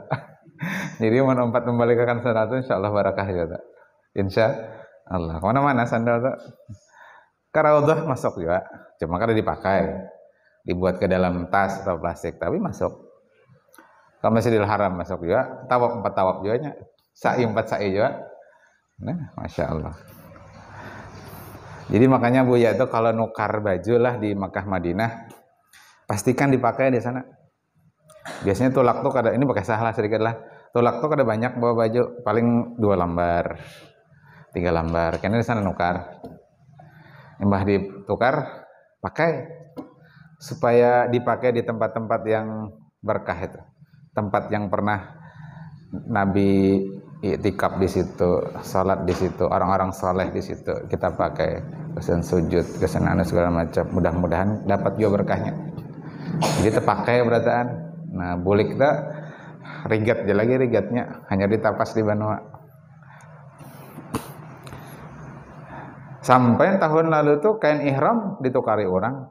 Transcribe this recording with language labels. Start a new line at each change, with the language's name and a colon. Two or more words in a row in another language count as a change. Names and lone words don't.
Indonesian: Jadi menempat membalikkan sandal tuh
Arabic: إن شاء الله
Indonesian: barakah juga tuh.
Arabic: إن شاء الله
Indonesian: kemana-mana sandal tuh. Raudhah masuk juga, cuma kada dipakai, dibuat ke dalam tas atau plastik, tapi masuk. Ke Masjidil Haram masuk juga, tawaf 4 tawaf juga, sa'i 4 sa'i juga. Nah,
Arabic: ما شاء الله.
Indonesian: Jadi makanya Buya itu kalau nukar baju lah di Makkah Madinah, pastikan dipakai di sana.
Banjar: Biasanya tulak tuh kada, ini pakai salah sedikit lah. Tulak tuh kada banyak bawa baju, paling 2 lembar, 3 lembar.
Indonesian: Karena di sana nukar. Mbah ditukar pakai supaya dipakai di tempat-tempat yang berkah itu, tempat yang pernah Nabi iktikaf di situ, sholat di situ, orang-orang soleh di situ kita pakai, kesan sujud, kesan segala macam. Mudah-mudahan dapat juga berkahnya. Jadi terpakai berataan.
Banjar: Nah boleh kita rigat aja lagi, rigatnya hanya ditapas di Banua.
Indonesian: Sampai tahun lalu tuh kain ihram ditukari orang.